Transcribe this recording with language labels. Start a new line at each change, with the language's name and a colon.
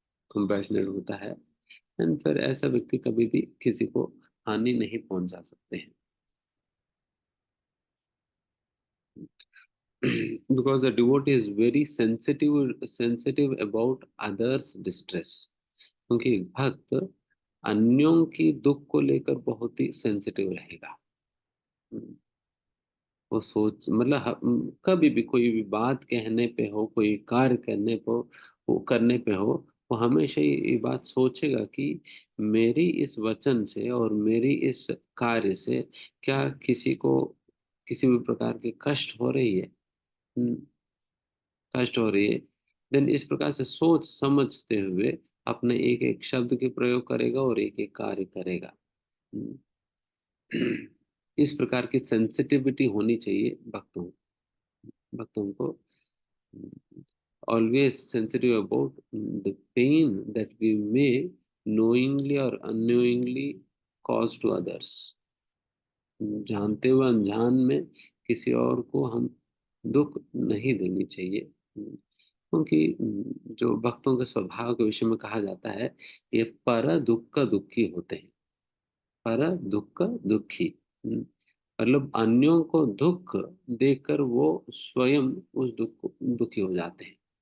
Hindi: Compassionate होता है। And फिर ऐसा व्यक्ति कभी भी किसी को हानि नहीं पहुंचा सकते हैं।
English: Because the devotee is very sensitive about others distress.
Hindi: क्योंकि भक्त अन्यों की दुख को लेकर बहुत ही सेंसिटिव रहेगा। वो सोच मतलब कभी भी कोई भी बात कहने पे हो, कोई कार्य करने पे हो, वो हमेशा ये बात सोचेगा कि मेरी इस वचन से और मेरी इस कार्य से क्या किसी को किसी भी प्रकार की कष्ट हो रही है। हम्म, कष्ट हो रही है, देन इस प्रकार से सोच समझते हुए अपने एक एक शब्द के प्रयोग करेगा और एक एक कार्य करेगा। हम्म, इस प्रकार की सेंसिटिविटी होनी चाहिए भक्तों को।
English: Always sensitive about the pain that we may knowingly or unknowingly cause to others.
Hindi: जानते हुए अनजान में किसी और को हम दुख नहीं देनी चाहिए। क्योंकि जो भक्तों के स्वभाव के विषय में कहा जाता है, ये पर दुख दुखी होते हैं। पर दुख दुखी मतलब अन्यों को दुख देकर वो स्वयं उस दुखी हो जाते हैं।